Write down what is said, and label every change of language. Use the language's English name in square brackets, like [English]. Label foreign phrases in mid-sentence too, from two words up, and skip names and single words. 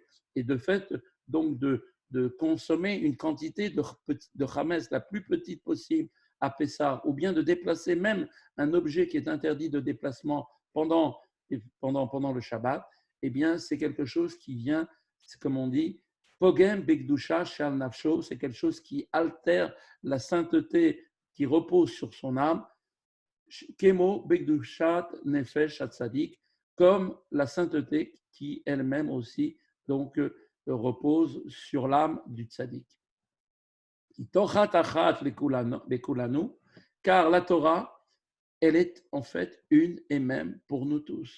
[French] Et de fait, donc de consommer une quantité de chametz la plus petite possible à Pessah, ou bien de déplacer même un objet qui est interdit de déplacement pendant le Shabbat, eh bien, c'est quelque chose qui vient, c'est comme on dit, [Hebrew] פוגם בקדושה של נפשו, [French] c'est quelque chose qui altère la sainteté qui repose sur son âme, [Hebrew] כמו בקדושת נפש הצדיק, [French] comme la sainteté qui elle-même aussi donc repose sur l'âme du tzaddik. Car la Torah, elle est en fait une et même pour nous tous.